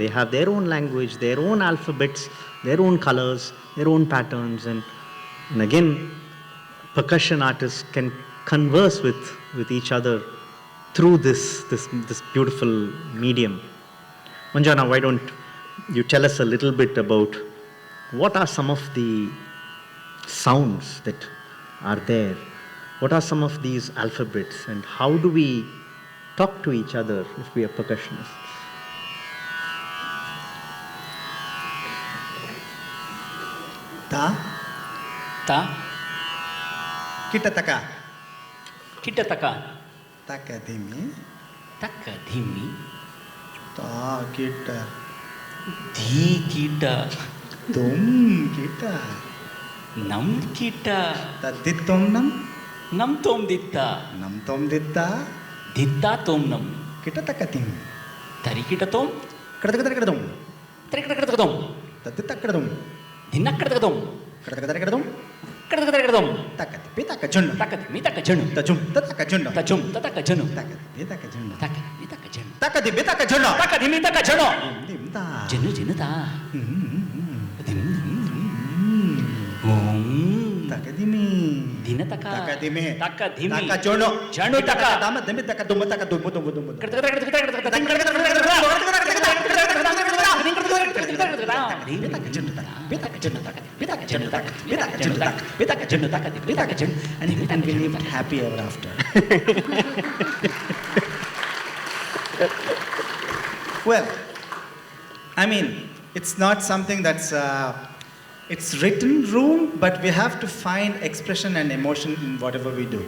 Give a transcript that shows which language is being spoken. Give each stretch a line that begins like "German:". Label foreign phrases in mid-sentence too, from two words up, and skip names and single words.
English: They have their own language, their own alphabets, their own colors, their own patterns, and again, percussion artists can converse with each other through this beautiful medium. Manjana, why don't you tell us a little bit about what are some of the sounds that are there? What are some of these alphabets, and how do we talk to each other if we are percussionists? Ta, Ta, kitataka, kitataka, takadimi, takadhimi, ta kita, dhi kita, tum kita, nam kita, taditum nam, nam tom ditta, nam tom ditta, ditta tom nam, kitatakatim, tari kita tom, kradakadakadum, tari kita tom, taditakadum, dinna kita tom, kradakadakadum, kadakadakadum, takati, takajun, takadhimi takajanu, tajum, tatakajun, tajum tatakajanu, takati, takajun, takadhimi takajanu, takati, takajun, takadhimi takajanu, dimta, janu janu ta, om, takadimi, dinataka, takadimi, takadhimi, takajono, janu taka, dama, demi takadum, takadum, dum. And we lived happy ever after. Well, I mean, it's not something that's it's written rule, but we have to find expression and emotion in whatever we do.